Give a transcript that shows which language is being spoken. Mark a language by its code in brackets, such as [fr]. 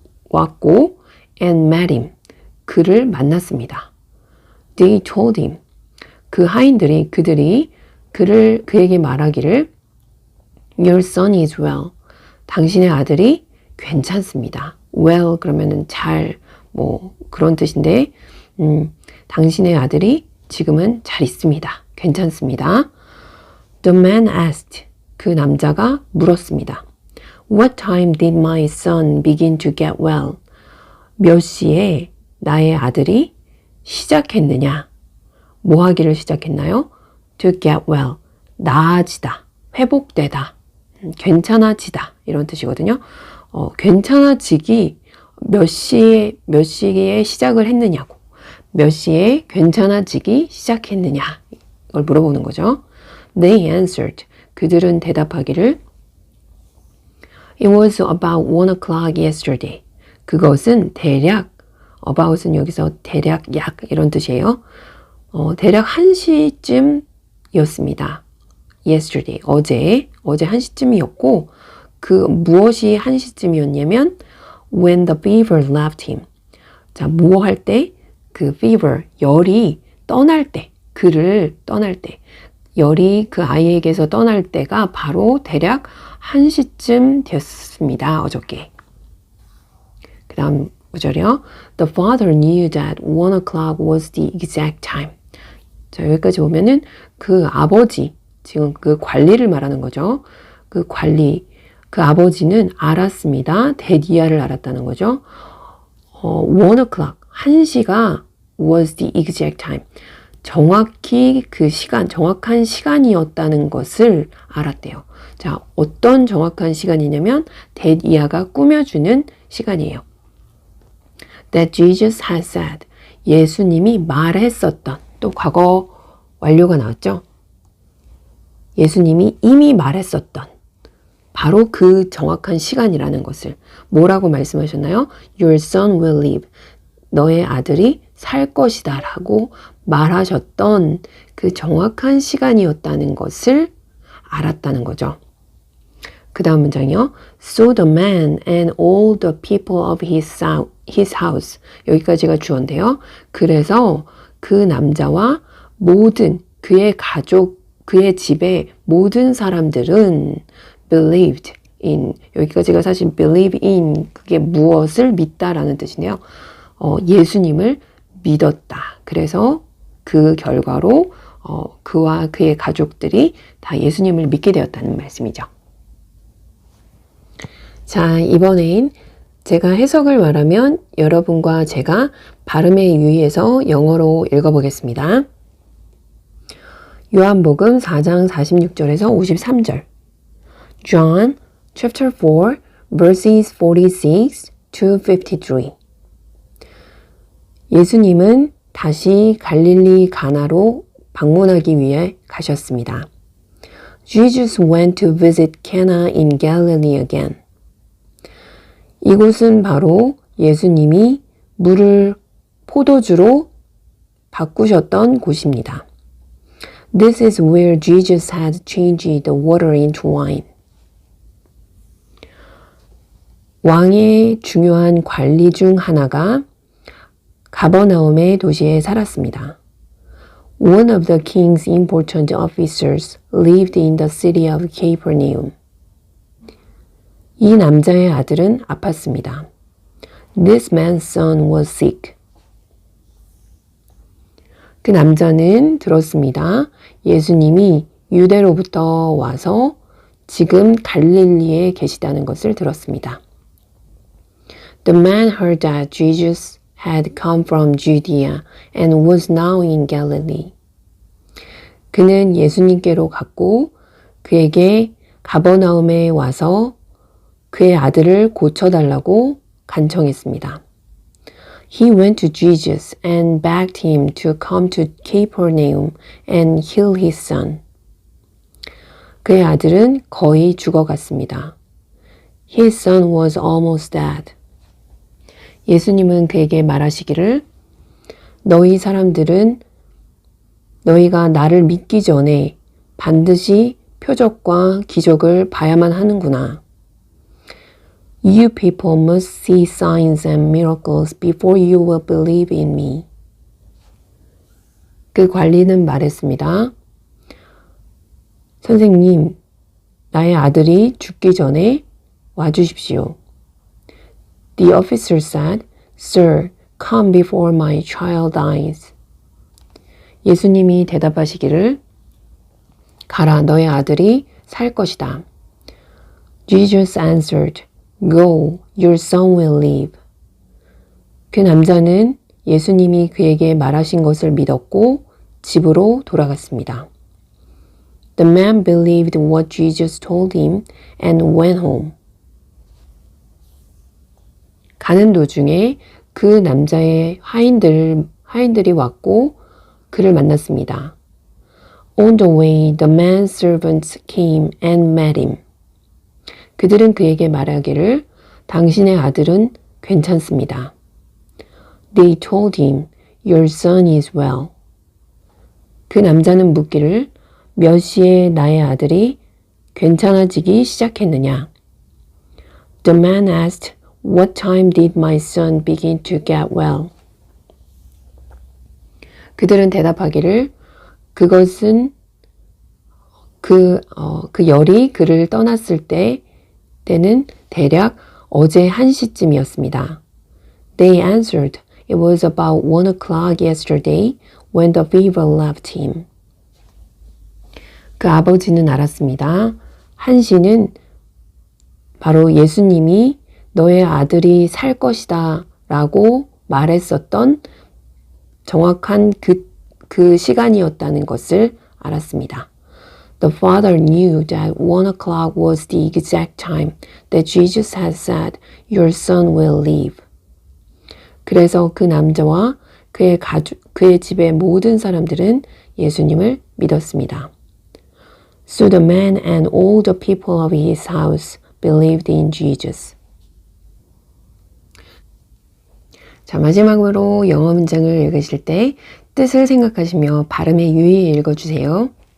[ko] 왔고 [en] and met him. [ko] 그를 만났습니다. [en] They told him. [ko] 그들이 그에게 말하기를 [en] Your son is well. [ko] 당신의 아들이 괜찮습니다. well 그러면은 잘, 그런 뜻인데, 당신의 아들이 지금은 잘 있습니다. 괜찮습니다. [en] The man asked. [ko] 그 남자가 물었습니다. [en] What time did my son begin to get well? [ko] 몇 시에 나의 아들이 시작했느냐? 뭐 하기를 시작했나요? [en] To get well. [ko] 나아지다. 회복되다. 괜찮아지다. 이런 뜻이거든요. 괜찮아지기 몇 시에 시작을 했느냐고. 몇 시에 괜찮아지기 시작했느냐. 이걸 물어보는 거죠. [en] They answered. [ko] 그들은 대답하기를 [en] It was about 1 o'clock yesterday. [ko] 그것은 대략, about은 여기서 대략 약 이런 뜻이에요. 대략 1시쯤이었습니다. Yesterday, 어제 1시쯤이었고 그 무엇이 1시쯤이었냐면 [en] when the fever left him. [ko] 자, 뭐 할 때? 그 fever, 열이 떠날 때, 그를 떠날 때. 열이 그 아이에게서 떠날 때가 바로 대략 1시쯤 되었습니다. 어저께. 그 다음 구절이요. [en] The father knew that 1 o'clock was the exact time. [ko] 자, 여기까지 보면은 그 아버지, 지금 그 관리를 말하는 거죠. 그 아버지는 알았습니다. 대디아를 알았다는 거죠. [en] 1 o'clock, [ko] 1시가 [en] was the exact time. [ko] 정확히 그 시간, 정확한 시간이었다는 것을 알았대요. 자, 어떤 정확한 시간이냐면 that 이하가 꾸며주는 시간이에요. [en] That Jesus had said. [ko] 예수님이 말했었던, 또 과거 완료가 나왔죠. 예수님이 이미 말했었던 바로 그 정확한 시간이라는 것을 뭐라고 말씀하셨나요? [en] Your son will live. [ko] 너의 아들이 살 것이다 라고 말하셨던 그 정확한 시간이었다는 것을 알았다는 거죠. 그 다음 문장이요. [en] So the man and all the people of his house. [ko] 여기까지가 주어인데요. 그래서 그 남자와 모든 그의 가족, 그의 집의 모든 사람들은 [en] believed in. [ko] 여기까지가 사실 believe in. 그게 무엇을 믿다라는 뜻인데요. 예수님을 믿었다. 그래서 그 결과로 그와 그의 가족들이 다 예수님을 믿게 되었다는 말씀이죠. 자, 이번엔 제가 해석을 말하면 여러분과 제가 발음에 유의해서 영어로 읽어보겠습니다. 요한복음 4장 46절에서 53절. [en] John chapter 4 verses 46 to 53. [ko] 예수님은 다시 갈릴리 가나로 방문하기 위해 가셨습니다. [en] Jesus went to visit Cana in Galilee again. [ko] 이곳은 바로 예수님이 물을 포도주로 바꾸셨던 곳입니다. [en] This is where Jesus had changed the water into wine. [ko] 왕의 중요한 관리 중 하나가 가버나움의 도시에 살았습니다. [en] One of the king's important officers lived in the city of Capernaum. [ko] 이 남자의 아들은 아팠습니다. [en] This man's son was sick. [ko] 그 남자는 들었습니다. 예수님이 유대로부터 와서 지금 갈릴리에 계시다는 것을 들었습니다. [en] The man heard that Jesus had come from Judea and was now in Galilee. [ko] 그는 예수님께로 갔고 그에게 가버나움에 와서 그의 아들을 고쳐달라고 간청했습니다. [en] He went to Jesus and begged him to come to Capernaum and heal his son. [ko] 그의 아들은 거의 죽어갔습니다. [en] His son was almost dead. [ko] 예수님은 그에게 말하시기를 너희 사람들은 너희가 나를 믿기 전에 반드시 표적과 기적을 봐야만 하는구나. [en] You people must see signs and miracles before you will believe in me. [ko] 그 관리는 말했습니다. 선생님, 나의 아들이 죽기 전에 와주십시오. [en] The officer said, Sir, come before my child dies. [ko] 예수님이 대답하시기를 가라, 너의 아들이 살 것이다. [en] Jesus answered, Go, your son will live. [ko] 그 남자는 예수님이 그에게 말하신 것을 믿었고 집으로 돌아갔습니다. [en] The man believed what Jesus told him and went home. [ko] 가는 도중에 그 남자의 하인들이 왔고 그를 만났습니다. [en] On the way, the man's servants came and met him. [ko] 그들은 그에게 말하기를 당신의 아들은 괜찮습니다. [en] They told him, Your son is well. [ko] 그 남자는 묻기를 몇 시에 나의 아들이 괜찮아지기 시작했느냐? [en] The man asked, What time did my son begin to get well? [ko] 그들은 대답하기를 그것은 그 열이 그를 떠났을 때는 대략 어제 1시쯤이었습니다. [en] They answered, It was about 1 o'clock yesterday when the fever left him. [ko] 그 아버지는 알았습니다. 1시는 바로 예수님이 너의 아들이 살 것이다 라고 말했었던 정확한 그 시간이었다는 것을 알았습니다. [en] The father knew that 1 o'clock was the exact time that Jesus had said, "Your son will live." [ko] 그래서 그 남자와 그의 집의 모든 사람들은 예수님을 믿었습니다. [en] So the man and all the people of his house believed in Jesus. [ko] 자, 마지막으로 영어 문장을 읽으실 때 뜻을 생각하시며 발음에 유의해 읽어주세요.